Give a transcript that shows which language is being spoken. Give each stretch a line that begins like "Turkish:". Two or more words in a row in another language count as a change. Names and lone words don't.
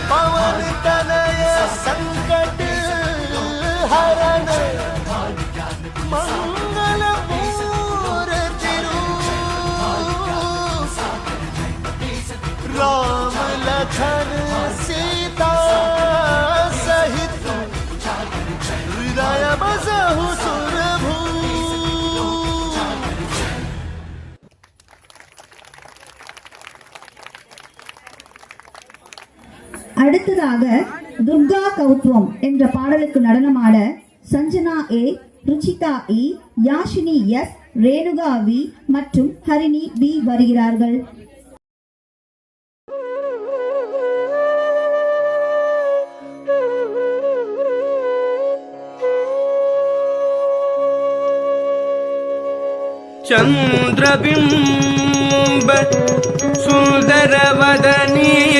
Awadhi: पवन तनय संकट हरण मंगल मूर्ति राम लखन सीता सहित हृदय बसहु सुरभू।
Tamil: அடுத்ததாக துர்கா கௌத்வம் என்ற பாடலுக்கு நடனமாட சஞ்சனா ஏ, ருச்சிதா இ, யாஷினி எஸ், ரேணுகா வி மற்றும் ஹரிணி வி வருகிறார்கள்.
Sanskrit: चंद्रबिंब सुंदर वदनी